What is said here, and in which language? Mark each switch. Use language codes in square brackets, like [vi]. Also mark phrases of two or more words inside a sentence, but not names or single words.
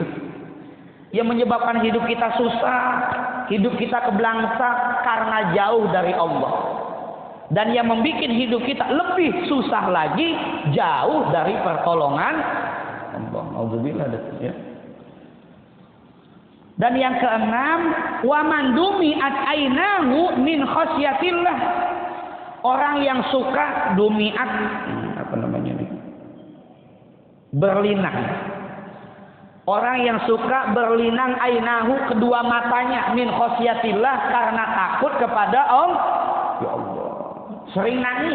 [id] Yang menyebabkan hidup kita susah, hidup kita kebelangsak karena jauh dari Allah. Dan yang membuat hidup kita lebih susah lagi jauh dari pertolongan Allah. Alhamdulillah ya. Dan yang keenam, [ar] wa man dumi'at ainahu min khasyatillah. [id] Orang yang suka dumi'at, apa namanya ini? Berlinang. Orang yang suka berlinang ainahu, kedua matanya, [ar] min khasyatillah, [id] karena takut kepada Allah. Ya Allah. Sering nangis.